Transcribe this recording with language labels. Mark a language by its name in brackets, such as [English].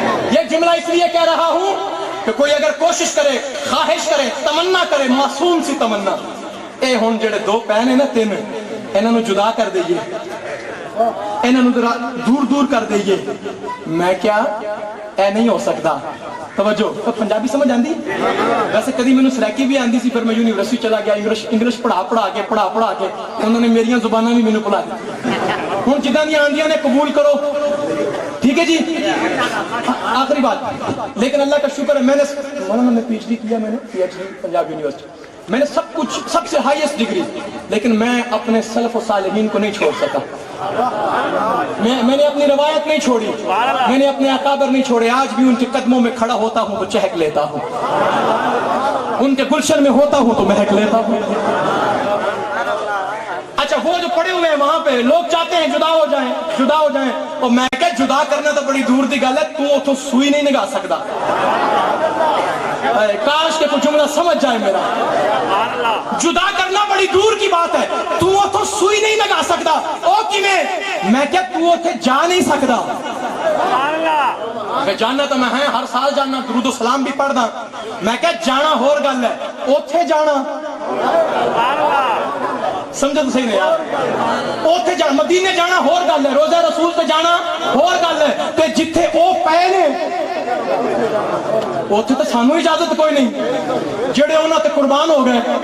[Urdu] یہ جملہ اس لیے کہہ رہا ہوں کہ کوئی اگر کوشش کرے، خواہش کرے، تمنا کرے، معصوم سی تمنا، [Punjabi] اے ہون جڑے دو پین ہیں نا تین، [Urdu] انہوں نے جدا کر دئیے، انہوں نے دور دور کر دئیے. [Punjabi] میں کیا اے نہیں ہو سکتا. توجہ، تو پنجابی سمجھ آندی؟ ویسے کدی میں نے سریکی بھی آندی سی، [Urdu] پھر میں یونیورسٹی چلا گیا، [Punjabi] انگلش پڑھا کے انہوں نے میریاں زباناں بھی میں نے پڑھا دی. ہوں جداں دی آندیاں نے قبول کرو. [Urdu] ٹھیک ہے جی. آخری بات، لیکن اللہ کا شکر ہے میں نے مولانا میں پی ایچ ڈی کیا، میں نے P H D Punjab university, میں نے سب کچھ، سب سے ہائیسٹ ڈگری، لیکن میں اپنے سلف و صالحین کو نہیں چھوڑ سکا. میں نے اپنی روایت نہیں چھوڑی، میں نے اپنے اکابر نہیں چھوڑے. آج بھی ان کے قدموں میں کھڑا ہوتا ہوں تو چہک لیتا ہوں، ان کے گلشن میں ہوتا ہوں تو مہک لیتا ہوں. اچھا، وہ جو پڑے ہوئے ہیں وہاں پہ لوگ چاہتے ہیں جدا ہو جائیں، اور میں کہ جدا کرنا تو [Punjabi] بڑی دور دی گل ہے. تو اتوں سوئی نہیں نگا سکتا. [Urdu] کاش کہ کوئی جملہ سمجھ جائے میرا. جدا کرنا بڑی دور کی بات ہے. [Punjabi] تو اتوں سوئی نہیں لگا سکتا. او کیویں؟ میں کہ تو اتنے جا نہیں سکتا. میں جانا تو میں ہے، ہر سال جانا، درود و سلام بھی پڑھدا. میں کہ جانا ہور گل ہے، اوتھے جانا سمجھو تو صحیح نہیں یار. اوتھے جانا، مدینے جانا ہور گل ہے، روزہ رسول تے جانا ہور گل ہے. تے جتھے او پے نے اوتھے تو سانو اجازت کوئی نہیں، جڑے انہاں تے قربان ہو گئے.